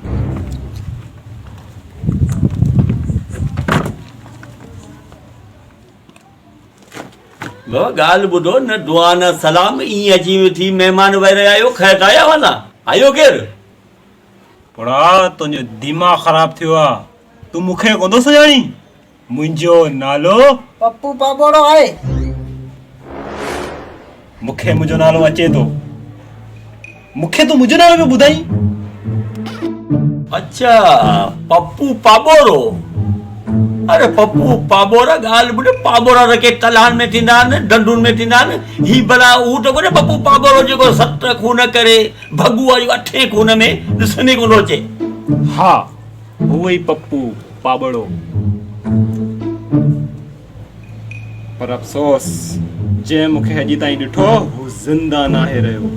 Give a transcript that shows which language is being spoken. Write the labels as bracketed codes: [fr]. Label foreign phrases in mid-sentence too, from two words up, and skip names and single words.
[sd] वो गाल बुधो न दुआ न सलाम ईअं अची थी महिमान वैरे आयो खैर आया वाला आयो केर पड़ा तुंहिंजो दिमाग़ ख़राब थियो आ तू मूंखे कोन थो सुञाणी मुंहिंजो नालो पप्पू पापोड़ो आहे मूंखे मुंहिंजो नालो अचे थो मूंखे तू मुंहिंजो नालो पियो ॿुधाई अच्छा पप्पू पाबोरो अरे पप्पू पाबोरा गाल बुधे पाबोरा रखे तलान में थींदा आहिनि डंडुनि में थींदा आहिनि ही भला हू तो कोन्हे पप्पू पाबोरो जेको 7 खून करे भगुआ जो 8 खून में ॾिसण कोन अचे हा उहो ई पप्पू पाबड़ो पर अफ़सोस जे मूंखे अॼु ताईं ॾिठो हू ज़िंदा नाहे रहियो